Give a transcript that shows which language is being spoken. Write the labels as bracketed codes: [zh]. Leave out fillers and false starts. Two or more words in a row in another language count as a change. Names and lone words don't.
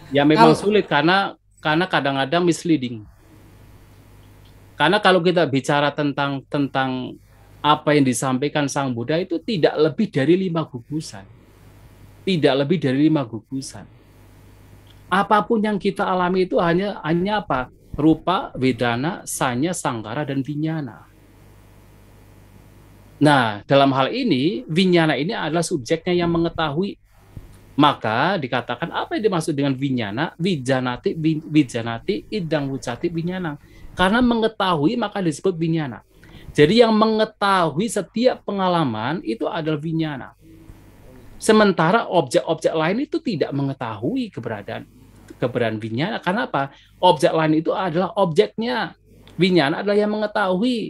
[id] ya memang sulit karena kadang-kadang misleading. Karena kalau kita bicara tentang apa yang disampaikan Sang Buddha itu tidak lebih dari 5 gugusan. Tidak lebih dari 5 gugusan. Apapun yang kita alami itu hanya apa? [pi] Rupa, vedana, sanya, sangkara, dan vinyana. [id] Nah, dalam hal ini, vinyana ini adalah subjeknya yang mengetahui. Maka dikatakan apa yang dimaksud dengan vinyana? [pi] Vijanati, idang wucati, vinyana. [id] Karena mengetahui maka disebut vinyana. Jadi yang mengetahui setiap pengalaman itu adalah vinyana. Sementara objek-objek lain itu tidak mengetahui keberadaan vinyana. Karena apa? Objek lain itu adalah objeknya. Vinyana adalah yang mengetahui.